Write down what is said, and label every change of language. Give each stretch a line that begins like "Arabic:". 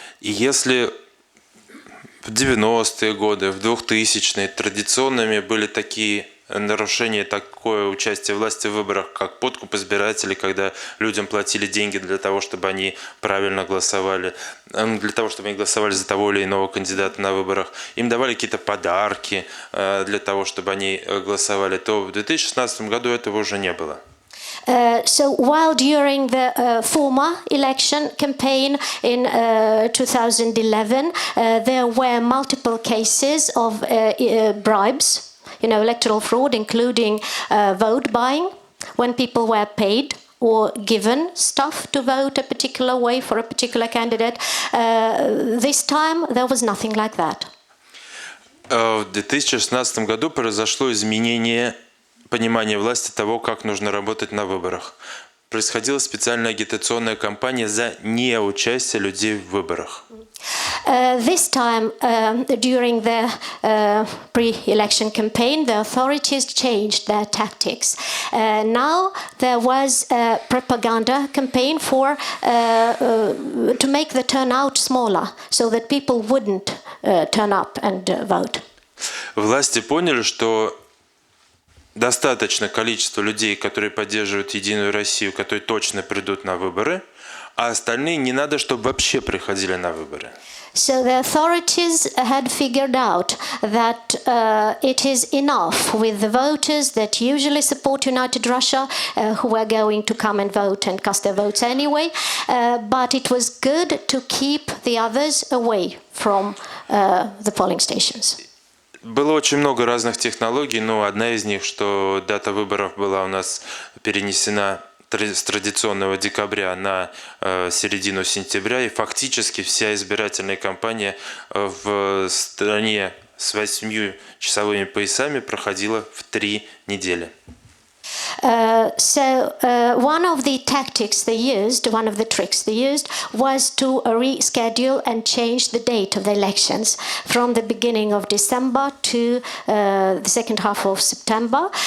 Russian: И если в 90-е годы, в 2000-е традиционными были такие нарушение, такое участие власти в выборах, как подкуп избирателей, когда людям платили деньги для того, чтобы они правильно голосовали, для того, чтобы они голосовали за того или иного кандидата на выборах. Им давали какие-то подарки для того, чтобы они голосовали, то в 2016 году этого уже не было.
English: So while during the former election campaign in 2011, there were multiple cases of bribes, electoral fraud, including vote buying, when people were paid or given stuff to vote a particular way for a particular candidate. This time there was nothing like that.
Russian: В 2016 году произошло изменение понимания власти того, как нужно работать на выборах. Происходила специальная агитационная кампания за неучастие людей в выборах.
English: This time, during the pre-election campaign, the authorities changed their tactics. Now there was a propaganda campaign to make the turnout smaller, so that people wouldn't turn up and vote.
Russian: Власти поняли, что достаточно количество людей, которые поддерживают Единую Россию, которые точно придут на выборы, а остальные не надо, чтобы вообще приходили на выборы.
English: So the authorities had figured out that it is enough with the voters that usually support United Russia, who are going to come and vote and cast their votes anyway, but it was good to keep the others away from the polling stations.
Russian: Было очень много разных технологий, но одна из них, что дата выборов была у нас перенесена с традиционного декабря на середину сентября, и фактически вся избирательная кампания в стране с 8-часовыми поясами проходила в 3 недели.
English: So one of the tactics they used, one of the tricks they used, was to reschedule and change the date of the elections from the beginning of December to the second half of September.